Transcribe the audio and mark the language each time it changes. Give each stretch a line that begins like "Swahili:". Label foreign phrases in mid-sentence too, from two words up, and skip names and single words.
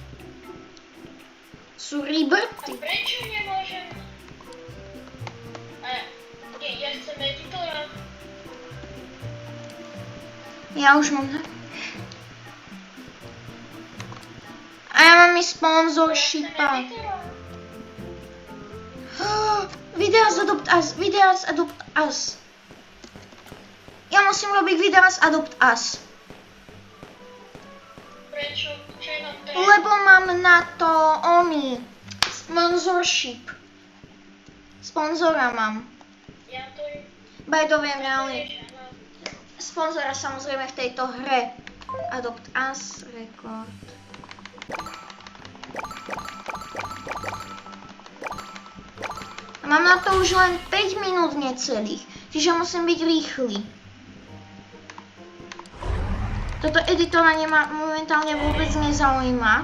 Slovak: Sú ribrty. Prečo nemôžem? Ja chcem editora. Ja už mám... A ja mám i sponzorshipa. Videos Adopt Us. Ja musím robiť Videos Adopt Us. Prečo? Čo je nám to? Lebo mám na to sponsorship. Sponzora mám. Ja to...
English: By the way,
Slovak: reálne. Sponzora samozrejme v tejto hre. Adopt Us, record. Mám na to už len 5 minút necelých, čiže musím byť rýchly. Toto editora momentálne vôbec nezaujíma.